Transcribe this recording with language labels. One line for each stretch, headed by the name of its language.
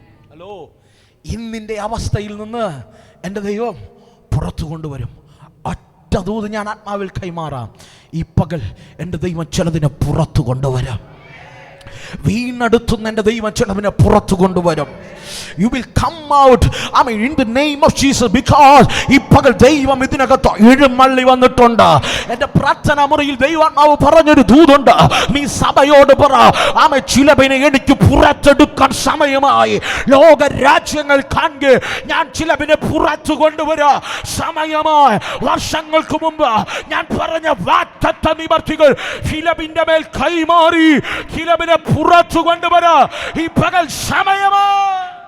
Malayalam: Hello, ഇന്നിൻ്റെ അവസ്ഥയിൽ നിന്ന് എൻ്റെ ദൈവം പുറത്തു കൊണ്ടുവരും. ഒറ്റ ദൂത് ഞാൻ ആത്മാവിൽ കൈമാറാം. ഈ പകൽ എൻ്റെ ദൈവം ചിലതിനെ പുറത്തു കൊണ്ടുവരാം. വീണടുത്തുന്ന എൻ്റെ ദൈവം ചിലതിനെ പുറത്തു കൊണ്ടുവരും.
English: You will come out, in the name of Jesus, because
Malayalam: ഈ പകൽ ദൈവം ഇതിനകത്ത് എഴുന്നള്ളി വന്നിട്ടുണ്ട്. എൻ്റെ പ്രാർത്ഥനാ മുറിയിൽ ദൈവാത്മാവ് പറഞ്ഞൊരു ദൂതുണ്ട്. നീ സഭയോട് പറ, ചിലതിനെ എനിക്ക് പുറത്തെടുക്കാൻ സമയമായി. ലോക രാജ്യങ്ങൾ കാണെ ഞാൻ ചിലതിനെ പുറത്തു കൊണ്ടുവരാ സമയമായി. വർഷങ്ങൾക്ക് മുമ്പ് ഞാൻ പറഞ്ഞ വാഗ്ദത്ത നിവർത്തികൾ ഫിലിപ്പിന്റെ മേൽ കൈമാറി ഫിലിപ്പിനെ പുറത്തു കൊണ്ടുവരാ ഈ പകൽ സമയമായി.